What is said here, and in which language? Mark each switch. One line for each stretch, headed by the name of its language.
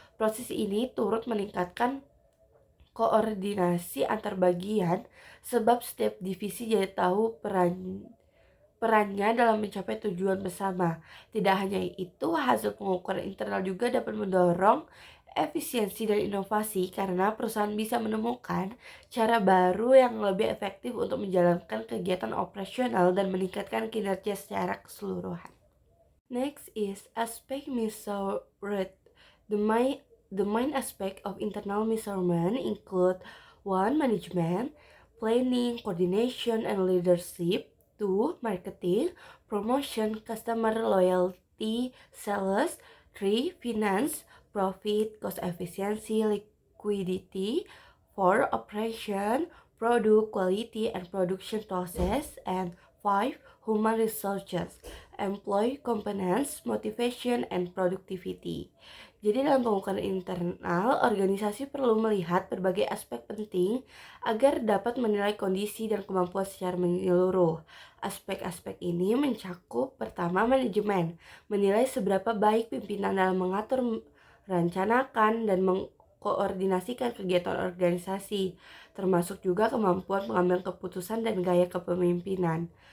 Indonesian: Proses ini turut meningkatkan koordinasi antar bagian sebab setiap divisi jadi tahu perannya dalam mencapai tujuan bersama. Tidak hanya itu, hasil pengukuran internal juga dapat mendorong efisiensi dan inovasi karena perusahaan bisa menemukan cara baru yang lebih efektif untuk menjalankan kegiatan operasional dan meningkatkan kinerja secara keseluruhan.
English: Next is aspect measurement. The main aspect of internal measurement include: 1. Management, planning, coordination, and leadership. 2. Marketing, promotion, customer loyalty, sales. 3. Finance, profit, cost efficiency, liquidity. 4. Operation, product quality and production process, and 5. Human resources, employee competence, motivation, and productivity.
Indonesian: Jadi dalam pengukuran internal, organisasi perlu melihat berbagai aspek penting agar dapat menilai kondisi dan kemampuan secara menyeluruh. Aspek-aspek ini mencakup pertama manajemen, menilai seberapa baik pimpinan dalam mengatur, merencanakan, dan mengkoordinasikan kegiatan organisasi, termasuk juga kemampuan pengambilan keputusan dan gaya kepemimpinan.